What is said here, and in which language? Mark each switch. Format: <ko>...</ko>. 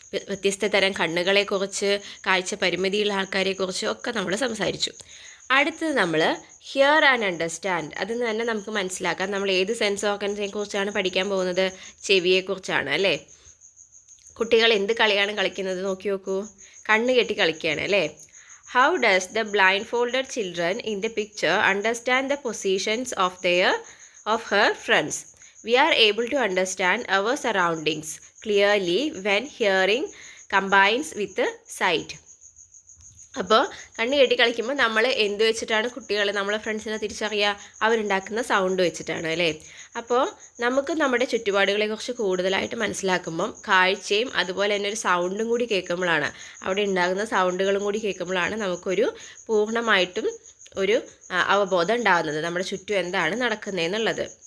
<ml>വ്യത്യസ്ത തരം കണ്ണുകളെക്കുറിച്ച്, കാഴ്ച പരിമിതിയുള്ള ആൾക്കാരെക്കുറിച്ചും ഒക്കെ നമ്മൾ സംസാരിച്ചു. അടുത്തത് നമ്മൾ ഹിയർ ആൻഡ് അണ്ടർസ്റ്റാൻഡ്. അതിൽ നിന്ന് തന്നെ നമുക്ക് മനസ്സിലാക്കാം നമ്മൾ ഏത് സെൻസ് ഓർഗൻസിനെ കുറിച്ചാണ് പഠിക്കാൻ പോകുന്നത്. ചെവിയെക്കുറിച്ചാണ് അല്ലേ. കുട്ടികൾ എന്ത് കളിയാണ് കളിക്കുന്നത് നോക്കി നോക്കൂ. കണ്ണ് കെട്ടി കളിക്കുകയാണ് അല്ലേ.</ml> <en>How does the blindfolded children in the picture understand the positions of her friends? We are able to understand our surroundings clearly when hearing combines with sight.</en> <ml>അപ്പോൾ കണ്ണ് കെട്ടി കളിക്കുമ്പോൾ നമ്മൾ എന്ത് വെച്ചിട്ടാണ് കുട്ടികളെ നമ്മളെ ഫ്രണ്ട്സിനെ തിരിച്ചറിയുക? അവരുണ്ടാക്കുന്ന സൗണ്ട് വെച്ചിട്ടാണ് അല്ലേ. അപ്പോൾ നമുക്ക് നമ്മുടെ ചുറ്റുപാടുകളെക്കുറിച്ച് കൂടുതലായിട്ട് മനസ്സിലാക്കുമ്പം കാഴ്ചയും അതുപോലെ തന്നെ ഒരു സൗണ്ടും കൂടി കേൾക്കുമ്പോഴാണ്, അവിടെ ഉണ്ടാകുന്ന സൗണ്ടുകളും കൂടി കേൾക്കുമ്പോഴാണ് നമുക്കൊരു പൂർണ്ണമായിട്ടും ഒരു അവബോധം ഉണ്ടാകുന്നത് നമ്മുടെ ചുറ്റും എന്താണ് നടക്കുന്നതെന്നുള്ളത്.</ml>